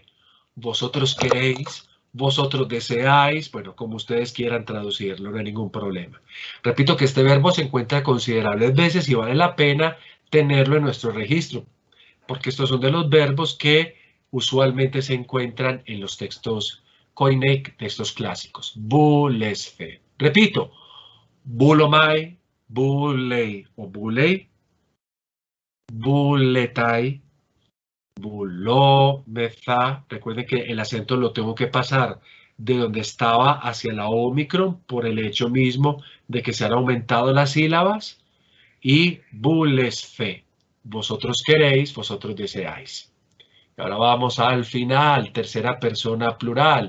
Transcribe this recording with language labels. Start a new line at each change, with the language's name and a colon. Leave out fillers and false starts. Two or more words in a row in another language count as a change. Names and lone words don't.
Spanish: Vosotros queréis, vosotros deseáis, bueno, como ustedes quieran traducirlo, no hay ningún problema. Repito que este verbo se encuentra considerables veces y vale la pena tenerlo en nuestro registro, porque estos son de los verbos que usualmente se encuentran en los textos Koine, textos clásicos.
Greek: βούλεσθε.
Spanish: Repito,
Greek: βούλομαι, βούλει ή βούλει, βούλεται, βουλόμεθα.
Spanish: Recuerden que el acento lo tengo que pasar de donde estaba hacia la ómicron por el hecho mismo de que se han aumentado las sílabas. Y bulesfe. Vosotros queréis, vosotros deseáis. Y ahora vamos al final, tercera persona plural.